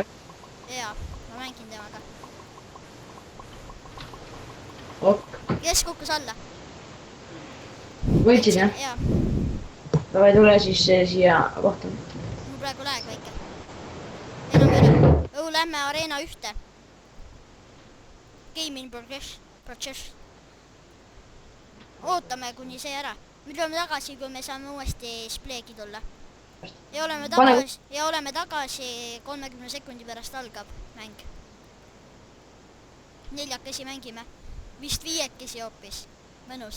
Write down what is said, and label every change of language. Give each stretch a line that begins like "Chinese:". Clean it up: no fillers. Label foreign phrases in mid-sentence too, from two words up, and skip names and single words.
Estonian: Jaa, ma mängin temaga. Kes kukkus alla? Võitsid, jah? Jaa. Davai, tule siis siia kohta. Mul praegu läheb väike. Enam ei ole. Lähme areena 1.
English: Game in progress.
Estonian: Ootame kuni see ära. Me tuleme tagasi, kui me saame uuesti spleegi tulla. Ja oleme tagasi 30 sekundi pärast algab mäng. 4 mängime. Vist 5 hoopis. Mõnus.